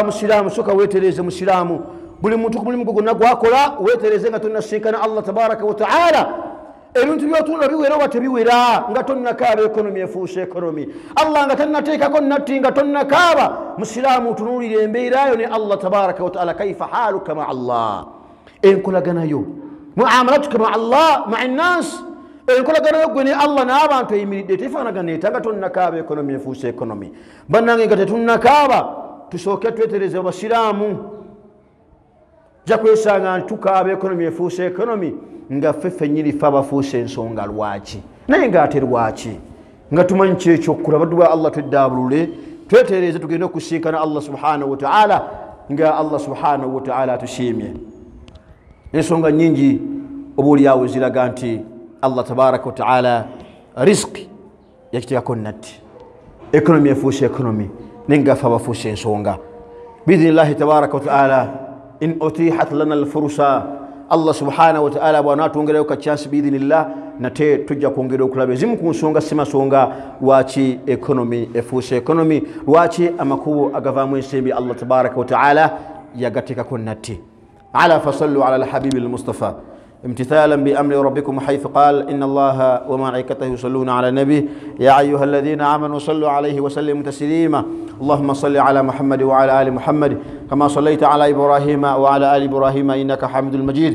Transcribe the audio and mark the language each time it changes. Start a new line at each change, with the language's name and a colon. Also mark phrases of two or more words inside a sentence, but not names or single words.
Ganda: Musiraamu soka weetereeze musiraamu. Buli muntu ku mulimu gwo gwonna gwakola weetereeze nga tonnasinkana Allah
Arabic: تبارك وتعالى.
Ganda: Ebintu byotunda biwera oba tebiwera nga tonnakaaba ekonomi efuuse ekonomi. Allah nga tannateekako natti nga tonnakaaba. Musiraamu tunuulira embeerayo ne Allah
Arabic: تبارك وتعالى. كيف حالك مع الله,
Ganda: enkolaganayo
Arabic: معاملتك مع الله مع الناس,
Ganda: enkolaganayo gwe ne Allah n'abantu eyimiridde tefaanaganeeta nga tonnakaaba ekonomi efuuse ekonomi. Bannange nga tetunnakaaba tusooke twetereze basiraamu. Jja kwesanga nti tukaaba ekonomi efuuse ekonomi nga ffe ffennyini ffe abafuuse ensonga lwaki, naye ng'ate lwaki nga tumanyi kyekyokkula. Baddu ba Allah tweddaabulule twetereeze tugende okusinkana Allah
Arabic: سبحانه وتعالى
Ganda: nga Allah
Arabic: سبحانه وتعالى
Ganda: atusiimye. Ensonga nnyingi obuulyawo ziraga nti Allah
Arabic: تبارك وتعالى
Ganda: riziki yakiteekako natti, ekonomi efuuse ekonomi naye nga ffe abafuuse ensonga.
Arabic: بإذن الله تبارك وتعالى إن أتيحت لنا الفرصة,
Ganda: Allah
Arabic: سبحانه وتعالى
Ganda: bw'anaatwongerayo ka chance biidhnillah nate tujja kwongera okulaba ezimu ku nsonga si masonga lwaki ekonomi efuuse ekonomi, lwaki amakubo agavaamu ensimbi Allah
Arabic: تبارك وتعالى
Ganda: yagateekako natti.
Arabic: ألا فصلوا على الحبيب المصطفى امتثالا بأمر ربكم حيث قال إن الله وملائكته يصلون على النبي يا أيها الذين آمنوا صلوا عليه وسلموا تسليما. اللهم صل على محمد وعلى آل محمد كما صليت على إبراهيم وعلى آل إبراهيم إنك حميد مجيد.